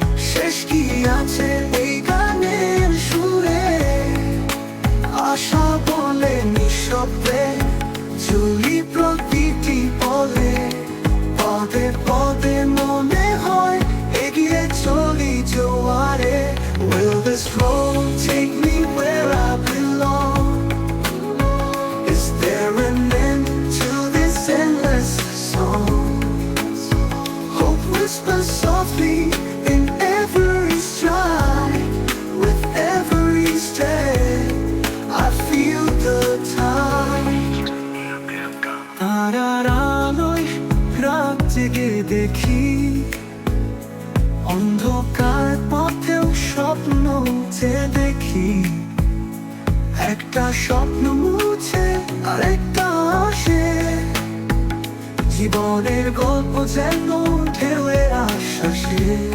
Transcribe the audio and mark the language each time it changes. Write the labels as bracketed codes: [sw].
[bn] শেষ কি আছে এই গানের সুরে? আশা বলে নিঃশব্দে চলি প্রতিটি পদে, পদে পদে মনে হয় এগিয়ে চলি জোয়ারে। [en] Will this road take me where I belong? Is there an end to this endless song? Hope whispers softly in every stride. With every step I feel the tide. [bn] তারার আলোয় রাত জেগে দেখি, অন্ধকার পথেও স্বপ্ন যে দেখি। একটা স্বপ্ন মুছে আর একটা আসে, জীবনের গল্প যেন ঢেউয়ের আশ্বাসে।